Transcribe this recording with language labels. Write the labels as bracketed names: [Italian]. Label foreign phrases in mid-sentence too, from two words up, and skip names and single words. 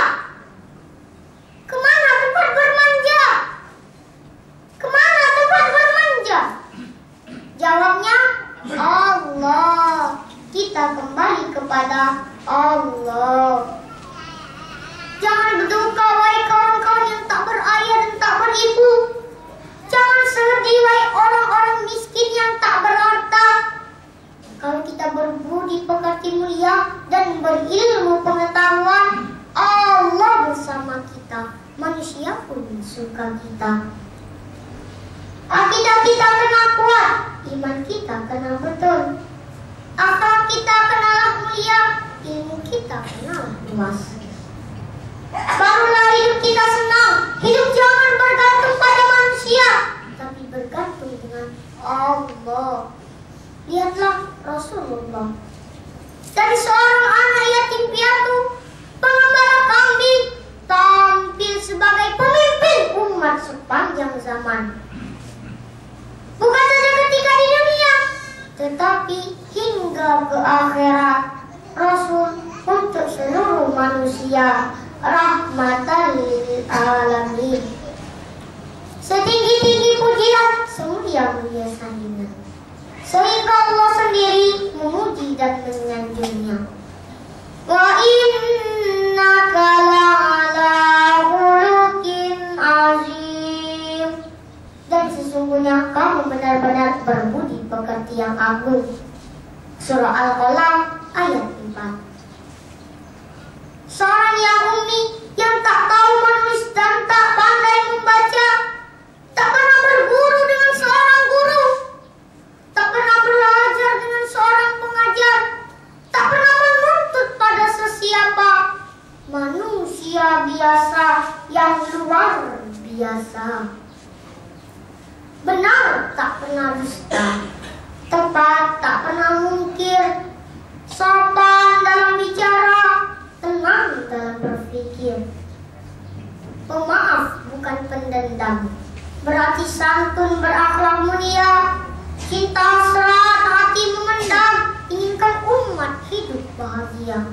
[Malay] Kemana tempat bermanja? Kemana tempat bermanja? Jawabnya Allah. Kita kembali kepada Allah. Jangan berduka wahai kawan-kawan yang tak berayah dan tak beribu. Jangan sedih wahai orang-orang miskin yang tak berharta. Kalau kita berbudi pekerti mulia dan berilmu pengetahuan, Allah bersama kita. Manusia pun suka kita. Akidah kita kena kuat, iman kita kena betul. Akhlak kita kenalah mulia, ilmu kita kenalah luas. Barulah hidup kita senang. Hidup jangan bergantung pada manusia, tapi bergantung dengan Allah. Lihatlah Rasulullah. Dari seorang anak yatim piatu, pengembala kambing, tampil sebagai pemimpin umat sepanjang zaman. Bukan saja ketika di dunia, tetapi hingga ke akhirat. Rasul untuk seluruh manusia, [Arabic] رحمةً للعالمين. [Malay] Setinggi-tinggi pujian, semulia-mulia sanjungan, sehingga Allah sendiri memuji dan menyanjungnya. [Arabic] وإنك لعلى خلق عظيم. [Malay] Dan sesungguhnya kamu benar-benar berbudi pekerti yang agung. Surah Al-Qalam ayat 4. Seorang yang ummi, yang tak tahu menulis dan tak pandai membaca, tak pernah berguru dengan seorang guru, tak pernah belajar dengan seorang pengajar, tak pernah menuntut pada sesiapa, manusia biasa yang luar biasa. Benar tak pernah dusta, tepat tak pernah mungkir, sopan dalam bicara, tenang dalam berpikir, pemaaf bukan pendendam, berarti santun, berakhlak mulia, cinta hasrat, hati memendam, inginkan umat hidup bahagia.